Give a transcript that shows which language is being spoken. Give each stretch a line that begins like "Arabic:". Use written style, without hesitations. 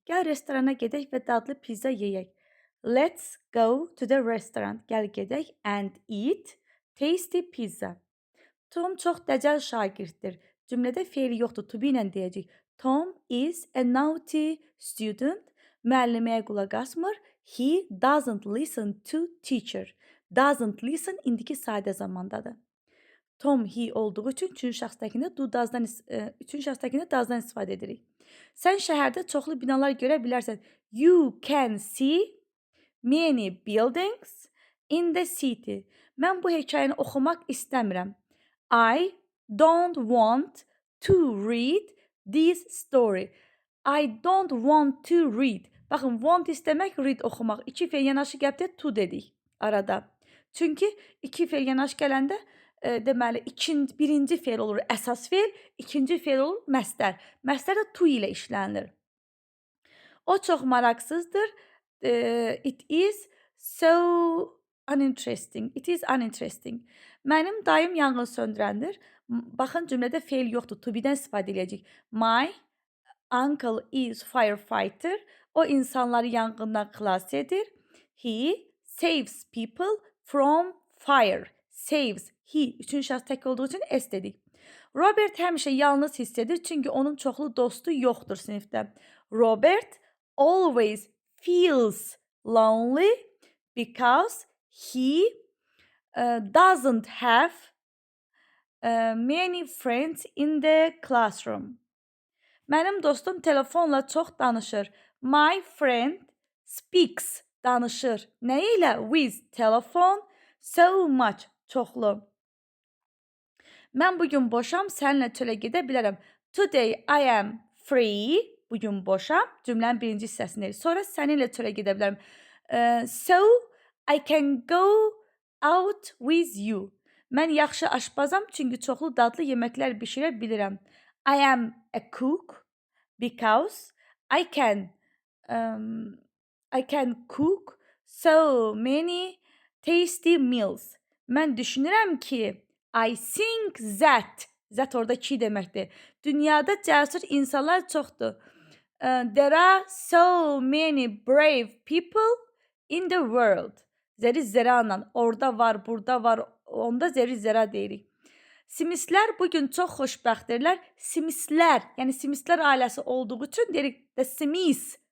Azerbaijani: Gəl restorana gedək və dadlı pizza yeyək.
English: Let's go to the restaurant.
Azerbaijani: Gəl gedək
English: and eat tasty pizza.
Azerbaijani: Tom çox dəcəl şagirddir. Cümlədə feili yoxdur, to be ilə deyəcəyik.
English: Tom is a naughty student.
Azerbaijani: Müəlliməyə qulaq asmır.
English: He doesn't listen to teacher.
Azerbaijani: Doesn't listen indiki sadə zamandadır. Tom he olduğu üçün üçüncü şəxsdəkində doesdan istifadə edirik. Sən şəhərdə çoxlu binalar görə bilərsən.
English: You can see many buildings in the city.
Azerbaijani: Mən bu hekayəni oxumaq istəmirəm.
English: I don't want to read this story. I don't want to read.
Azerbaijani: Baxın, want istəmək, read oxumaq. İki fe'l yanaşı gəlibdə to dedik arada. Çünki iki fe'l yanaşı gələndə deməli birinci fe'l olur əsas fe'l, ikinci fe'l olur məstər. Məstər də to ilə işlənilir. O çox maraqsızdır.
English: It is so uninteresting. It is uninteresting.
Azerbaijani: Mənim dayım yanğın söndürəndir. Baxın, cümlədə fe'l yoxdur. To be-dən istifadə edəcəyik.
English: My uncle is firefighter.
Azerbaijani: O insanları yanğından xilas edir.
English: He saves people from fire.
Azerbaijani: Saves. He üçüncü şəxs tək olduğu üçün s dedik. Robert həmişə yalnız hiss edir, çünki onun çoxlu dostu yoxdur sinifdə.
English: Robert always feels lonely because he doesn't have many friends in the classroom.
Azerbaijani: Mənim dostum telefonla çox danışır.
English: My friend speaks, danışır.
Azerbaijani: Nə ilə? With telefon,
English: so much,
Azerbaijani: çoxlu. Mən bugün boşam, səninlə çölə gedə bilərəm.
English: Today I am free.
Azerbaijani: Bugün boşam. Cümlənin birinci hissəsindəyik. Sonra səninlə çölə gedə bilərəm.
English: So I can go out with you.
Azerbaijani: Mən yaxşı aşpazam, çünki çoxlu dadlı yeməklər bişirə bilirəm.
English: I am a cook because I can cook so many tasty meals.
Azerbaijani: Mən düşünürəm ki,
English: I think that
Azerbaijani: orada ki deməkdir. Dünyada cəsur insanlar çoxdur.
English: There are so many brave people in the world.
Azerbaijani: Zəri zəranla. Orada var, burada var. Onda zəri zəra deyirik. Simislər bugün çox xoşbəxtdirlər. Simislər, yəni Simislər ailəsi olduğu üçün deyirik the Simis.